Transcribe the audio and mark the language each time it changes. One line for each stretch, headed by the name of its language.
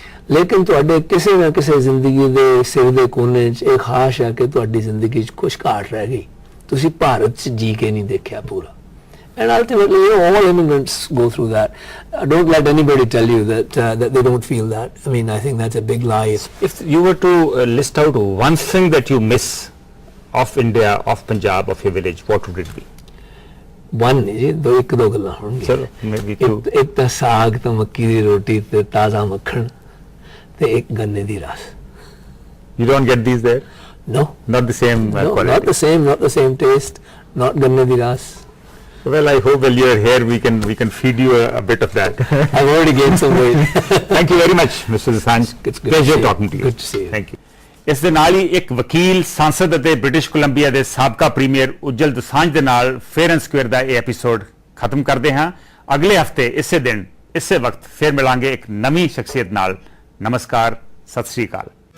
Punjabi: ਲੇਕਿਨ ਤੁਹਾਡੇ ਕਿਸੇ ਨਾ ਕਿਸੇ ਜ਼ਿੰਦਗੀ ਦੇ ਸਿਰ ਦੇ ਕੋਨੇ 'ਚ ਇਹ ਖਾਸ਼ ਹੈ ਕਿ ਤੁਹਾਡੀ ਜ਼ਿੰਦਗੀ 'ਚ ਕੁਛ ਘਾਟ ਰਹਿ ਗਈ ਤੁਸੀਂ ਭਾਰਤ 'ਚ ਜੀ ਕੇ ਨਹੀਂ ਦੇਖਿਆ ਪੂਰਾ
English: And ultimately, all immigrants go through that. Don't let anybody tell you that they don't feel that. I mean, I think that's a big lie. If you were to list out one thing that you miss of India, of Punjab, of your village, what would it be? One is
Punjabi: ਇੱਕ ਦੋ ਗੱਲਾਂ ਹੋਣਗੀਆਂ
English: Sir, maybe two.
Punjabi: ਇੱਕ ਤਾਂ ਸਾਗ ਤੇ ਮੱਕੀ ਦੀ ਰੋਟੀ ਤੇ ਤਾਜ਼ਾ ਮੱਖਣ ਤੇ ਇੱਕ ਗੰਨੇ ਦੀ ਰਸ.
English: You don't get these there? No. Not the same quality? Not the same taste, not
Punjabi: ਗੰਨੇ ਦੀ ਰਸ.
English: Well, I hope while you're here, we can feed you a bit of that. I've already gained some weight. Thank you very much, Mr. Dosanjh. It's good Pleasure talking to you. Good to see you. Thank you.
Punjabi: ਇਸ ਦੇ ਨਾਲ ਹੀ ਇੱਕ ਵਕੀਲ ਸਾਂਸਦ ਅਤੇ British Columbia ਦੇ ਸਾਬਕਾ premier ਉੱਜਲ Dosanjh ਦੇ ਨਾਲ ਫੇਅਰ ਐਂਡ ਸਕੁਅਰ ਦਾ ਇਹ ਐਪੀਸੋਡ ਖਤਮ ਕਰਦੇ ਹਾਂ ਅਗਲੇ ਹਫਤੇ ਇਸੇ ਦਿਨ ਇਸੇ ਵਕਤ ਫੇਰ ਮਿਲਾਂਗੇ ਇੱਕ ਨਵੀਂ ਸ਼ਖਸੀਅਤ ਨਾਲ ਨਮਸਕਾਰ ਸਤਿ ਸ੍ਰੀ ਅਕਾਲ